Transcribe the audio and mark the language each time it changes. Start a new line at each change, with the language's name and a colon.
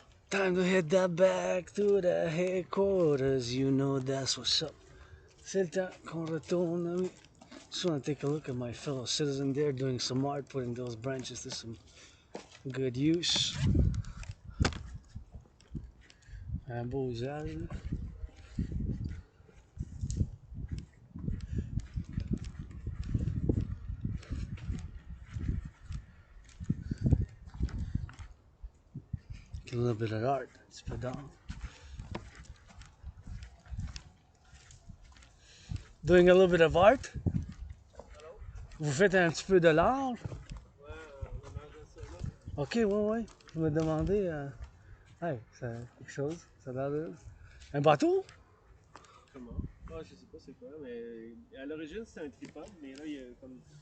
English: Time to head that back to the headquarters. You know that's what's up.
French: C'est le temps qu'on retourne, ami.
English: Just want to take a look at my fellow citizen there doing some art, putting those branches to some good use.
French: Un beau usage.
English: A little bit of art,
French: un petit peu d'art.
English: Doing a little bit of art?
French: Vous faites un petit peu de l'art? Ouais, on mange ça là. Ok, ouais. Je me demandais. Hey, c'est quelque chose. Ça a l'air de. Un bateau? Comment? Ah, je sais pas c'est quoi, mais à l'origine c'était un tripod, mais là il y a comme.